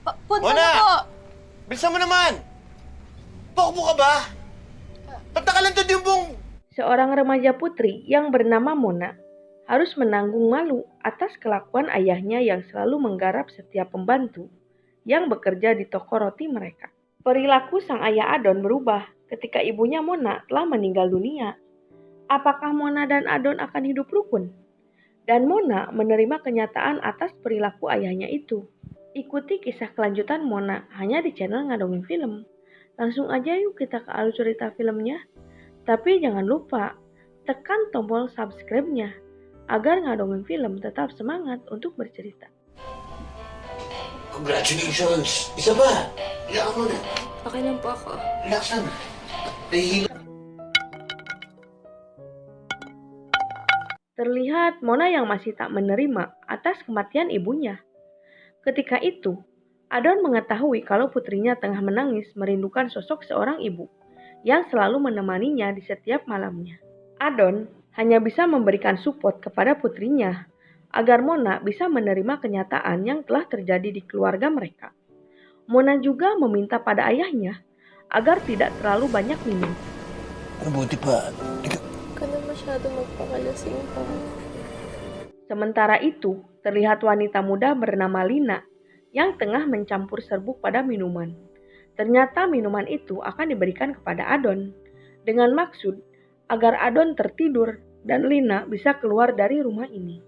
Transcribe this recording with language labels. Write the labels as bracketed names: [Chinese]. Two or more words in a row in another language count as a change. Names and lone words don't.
[Filipino] Punta Mona! na po! Bilisan mo naman! Pakbo ka ba? Patakalan to yung buong... [Indonesian] Seorang remaja putri yang bernama Mona harus menanggung malu atas kelakuan ayahnya yang selalu menggarap setiap pembantu yang bekerja di toko roti mereka. Perilaku sang ayah Adon berubah ketika ibunya Mona telah meninggal dunia. Apakah Mona dan Adon akan hidup rukun? Dan Mona menerima kenyataan atas perilaku ayahnya itu. Ikuti kisah kelanjutan Mona hanya di channel Ngadongin Film. Langsung aja yuk kita ke alur cerita filmnya. Tapi jangan lupa tekan tombol subscribe-nya agar Ngadongin Film tetap semangat untuk bercerita. [Filipino] Congratulations! Isa ba? Relax mo na. Okay lang po ako. Relax lang. Nahihilo. [Indonesian] Terlihat Mona yang masih tak menerima atas kematian ibunya. Ketika itu, Adon mengetahui kalau putrinya tengah menangis merindukan sosok seorang ibu yang selalu menemaninya di setiap malamnya. Adon hanya bisa memberikan support kepada putrinya agar Mona bisa menerima kenyataan yang telah terjadi di keluarga mereka. Mona juga meminta pada ayahnya agar tidak terlalu banyak minum. [Filipino] Mabuti pa. Ka na masyado magpakalasing pa. [Indonesian] Sementara itu, terlihat wanita muda bernama Lina yang tengah mencampur serbuk pada minuman. Ternyata minuman itu akan diberikan kepada Adon dengan maksud agar Adon tertidur dan Lina bisa keluar dari rumah ini.